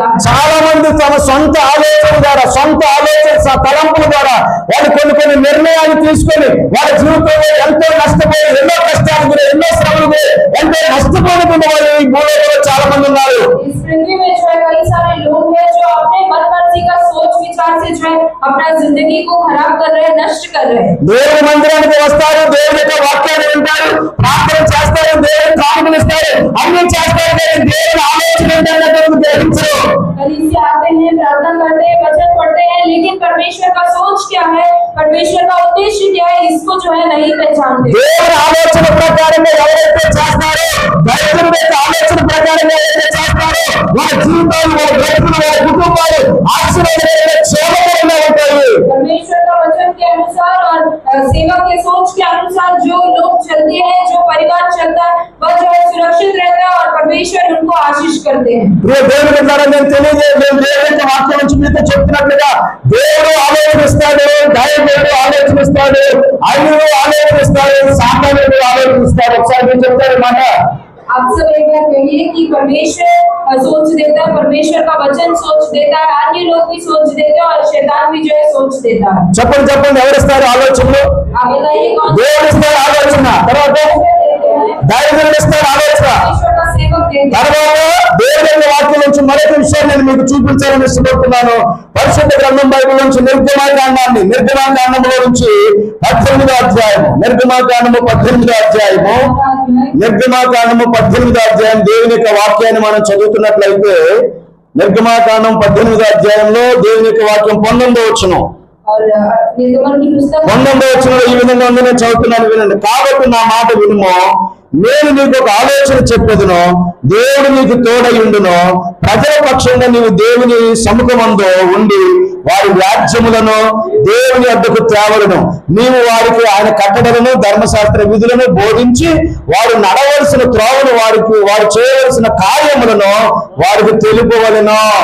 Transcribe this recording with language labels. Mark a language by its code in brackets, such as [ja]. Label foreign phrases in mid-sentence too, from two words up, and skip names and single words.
[te] చాలా మంది తమ సొంత ఆలోచన ద్వారా, సొంత ఆలోచన తలంపుల ద్వారా వాళ్ళు కొన్ని నిర్ణయాలు తీసుకొని వాళ్ళ జీవితంలో ఎంతో నష్టపోయి, ఎన్నో కష్టాలు గురి, ఎన్నో శ్రమలు గురి, ఎంతో నష్టపోయిన వాళ్ళు ఈ భూలోకంలో చాలా మంది ఉన్నారు. [hi] इस पृथ्वी में जो है कई सारे लोग हैं जो अपने मन मर्जी का सोच विचार से जो है अपना जिंदगी को खराब कर रहे हैं, नष्ट कर रहे हैं। [te] దేవుని మందిరానికి వస్తారు, దేవుని యొక్క వాక్యాన్ని వింటారు, ప్రార్థన చేస్తారు, దేవుని కానుకలు ఇస్తారు, అన్ని చేస్తారు, కానీ దేవుని ఆలోచన ఏంటంటే గ్రహించరు. [hi] कलीसिया आते हैं, प्रार्थना करते हैं, वचन पढ़ते हैं, लेकिन परमेश्वर का सोच क्या है, परमेश्वर का उद्देश्य क्या है, इसको जो है नहीं पहचानते। [te] దేవుని ఆలోచన ప్రకారంగా ఎవరైతే చేస్తారో, దైవజనుడి యొక్క ఆలోచన ప్రకారంగా ఎవరైతే చేస్తారో వాళ్ళ జీవితాలు, వాళ్ళ బ్రతుకులు, వాళ్ళ కుటుంబాలు ఆశీర్వాదకరంగా క్షేమకరంగా ఉంటాయి. [hi] परमेश्वर का वचन के अनुसार और सेवा के सोच के अनुसार जो लोग चलते हैं, जो परिवार चलता है, वह जो है सुरक्षित रहता है और परमेश्वर उनको आशीष करते हैं। [te] ప్రియ దేవుని ద్వారా నేను దేవుని యొక్క వాక్యం నుంచి మీతో చెప్తున్నట్లుగా దేవుడు ఆలోచనిస్తాడు, దైవజనుడు ఆలోచనిస్తాడు, అన్యుడు ఆలోచనిస్తాడు, సామాన్యుడు ఆలోచనిస్తాడు. ఒకసారి నేను చెప్తాను మాట, [hi] आप सब एक बार कहिए कि परमेश्वर सोच देता है, परमेश्वर का वचन सोच देता है, अन्य लोग भी सोच देते हैं और शैतान भी जो है सोच देता है। [te] చెప్పండి ఎవరిస్తారు ఆలోచనలు? [hi] आप बताइए कौन [te] దేవుడు ఇస్తాడు ఆలోచన, తర్వాత దైవజనుడు ఇస్తాడు ఆలోచన, [hi] परमेश्वर का सेवक देता है। [te] తర్వాత దేవుని యొక్క వాక్యం నుంచి మరొక విషయాన్ని నేను మీకు చూపించాలని ఇష్టపడుతున్నాను. పరిశుద్ధ గ్రంథం బైబిల్ నుంచి నిర్గమాకాండంలో నుంచి 18వ అధ్యాయము, నిర్గమాకాండము 18వ అధ్యాయము, నిర్గమాకాండము 18వ అధ్యాయం దేవుని యొక్క వాక్యాన్ని మనం చదువుతున్నట్లయితే నిర్గమాకాండం 18వ అధ్యాయంలో దేవుని యొక్క వాక్యం 19వ వచనం, [hi] और निर्गमन की पुस्तक [te] 19వ వచనంలో ఈ విధంగా ఉంది, నేను చదువుతున్నాను వినండి. కాబట్టి నా మాట వినుము, నేను నీకు ఒక ఆలోచన చెప్పేదును, దేవుడు నీకు తోడయుండును, ప్రజల పక్షంగా నీవు దేవుని సముఖమందు ఉండి వారి వ్యాజ్యములను దేవుని వద్దకు తేవలను, నీవు వారికి ఆయన కట్టడలను ధర్మశాస్త్ర విధులను బోధించి వారు నడవలసిన త్రోవను వారు చేయవలసిన కార్యములను వారికి తెలుపవలెను.